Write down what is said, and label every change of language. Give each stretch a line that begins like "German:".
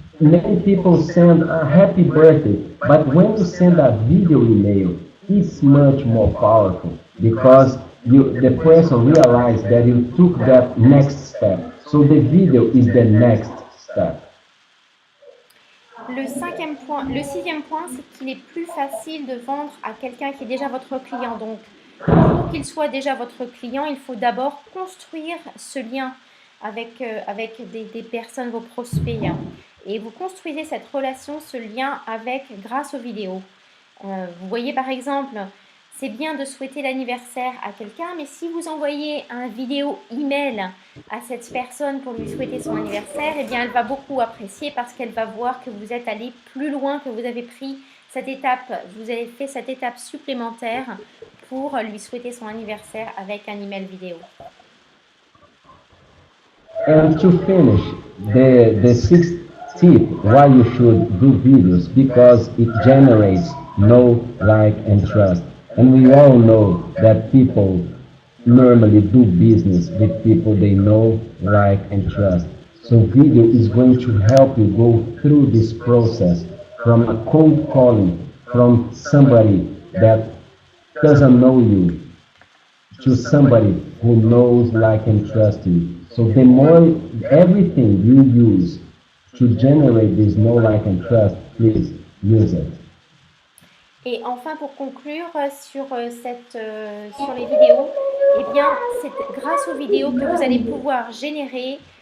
English: Many people send a happy birthday, but when you send a video email, it's much more powerful because the person realizes that you took that next step. So the video is the next step.
French: Le sixième point, c'est qu'il est plus facile de vendre à quelqu'un qui est déjà votre client. Donc, pour qu'il soit déjà votre client, il faut d'abord construire ce lien avec des personnes, vos prospects. Et vous construisez cette relation, ce lien grâce aux vidéos. Vous voyez par exemple, c'est bien de souhaiter l'anniversaire à quelqu'un, mais si vous envoyez un vidéo email à cette personne pour lui souhaiter son anniversaire, eh bien elle va beaucoup apprécier parce qu'elle va voir que vous êtes allé plus loin, que vous avez pris cette étape, vous avez fait cette étape supplémentaire pour lui souhaiter son anniversaire avec un email vidéo.
English: And to finish, the sixth tip why you should do videos, because it generates know, like, and trust. And we all know that people normally do business with people they know, like, and trust. So video is going to help you go through this process from a cold calling from somebody that doesn't know you to somebody who knows, like, and trusts you. So the more everything you use to generate this know, like, and trust, please use it.
French: Et enfin, pour conclure sur les vidéos, eh bien, c'est grâce aux vidéos que vous allez pouvoir générer